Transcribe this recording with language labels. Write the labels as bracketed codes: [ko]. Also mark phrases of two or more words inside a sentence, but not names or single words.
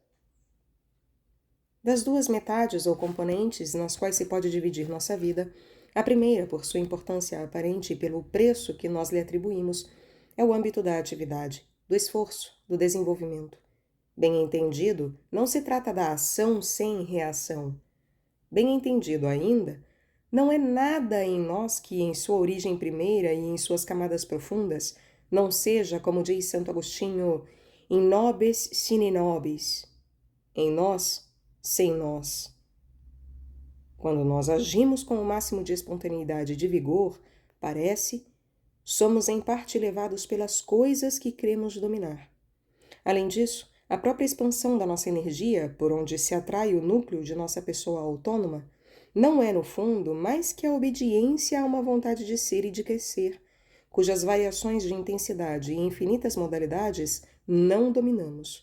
[pt] Das duas metades ou componentes nas quais se pode dividir nossa vida, a primeira, por sua importância aparente e pelo preço que nós lhe atribuímos, é o âmbito da atividade, do esforço, do desenvolvimento. Bem entendido, não se trata da ação sem reação. Bem entendido ainda, não é nada em nós que, em sua origem primeira e em suas camadas profundas, não seja, como diz Santo Agostinho, [la] in nobis sine nobis, [pt] em nós, sem nós. Quando nós agimos com o máximo de espontaneidade e de vigor, parece, somos em parte levados pelas coisas que cremos dominar. Além disso, a própria expansão da nossa energia, por onde se atrai o núcleo de nossa pessoa autônoma, não é, no fundo, mais que a obediência a uma vontade de ser e de crescer, cujas variações de intensidade e infinitas modalidades não dominamos.